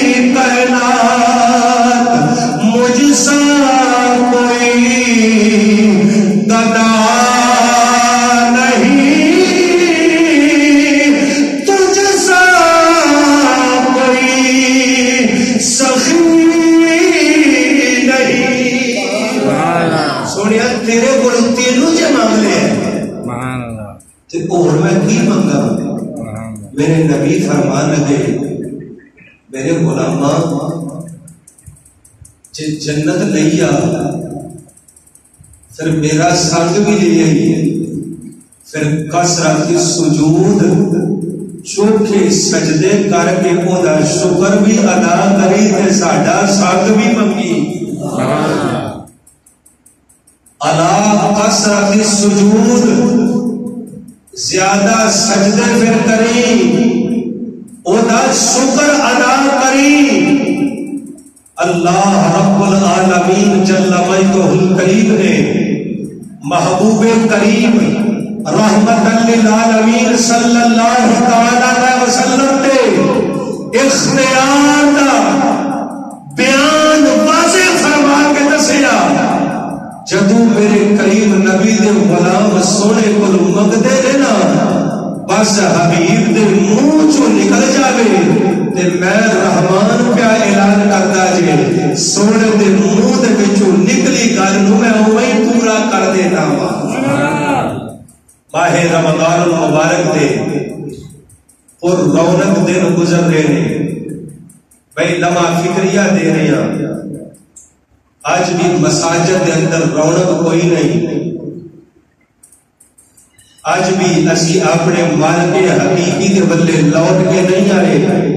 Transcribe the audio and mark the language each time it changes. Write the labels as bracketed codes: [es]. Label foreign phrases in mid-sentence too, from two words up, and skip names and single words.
[ur] کائنات مجھ سا کوئی گدا نہیں تجھ سا کوئی سخی نہیں. [pa] سونیا تیرے کو [ar] سبحان اللہ [pa] تے اور میں کی منگا؟ میرے نبی فرمان لگے میرے غلاماں جے جنت لئی آ پھر میرا سنگ بھی لے آئیے، پھر کثرت سجود چوکھے سجدے کر کے اودا شکر بھی ادا کری تے ساڈا سنگ بھی منگی۔ الا کثرت سجود، زیادہ سجدے پھر کری، اودا شکر ادا کری۔ [ar] اللہ رب العالمین جل مجدہ الکریم [pa] نے محبوب کریم [ar] رحمت للعالمین صلی اللہ تعالی علیہ [pa] وسلم تے اختیار دا بیان واضح فرما کے دسیا، جدو میرے کریم نبی دے غلام سونے کو منگدے نے نا بس حبیب دے منہ چوں نکل جاوے تے میں رحمان پیا اعلان کردا جے سونے دے منہ دے وچوں نکلی گل نو میں اوویں پورا کر دینا وا۔ [ur] ماہ رمضان المبارک دے اور رونق دن گزر رہے ہیں، بھائی لمحہ فکریہ دے رہے ہیں، آج بھی مساجد کے اندر رونق کوئی نہیں، آج بھی اسی اپنے مالک حقیقی کے بلے لوٹ کے نہیں آئے۔